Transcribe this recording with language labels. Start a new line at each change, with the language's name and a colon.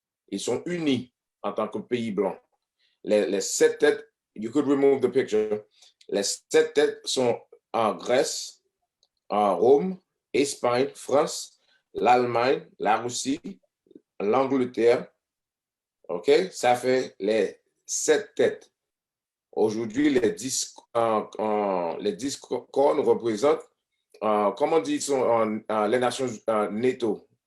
French: Ils sont unis en tant que pays blanc. Les 7 têtes,
English: you could remove the picture.
French: Les 7 têtes sont en Grèce, en Rome, Espagne, France, l'Allemagne, la Russie, l'Angleterre. OK? Ça fait les 7 têtes. Aujourd'hui, les 10 cornes représentent, comment dit-on, les nations NATO.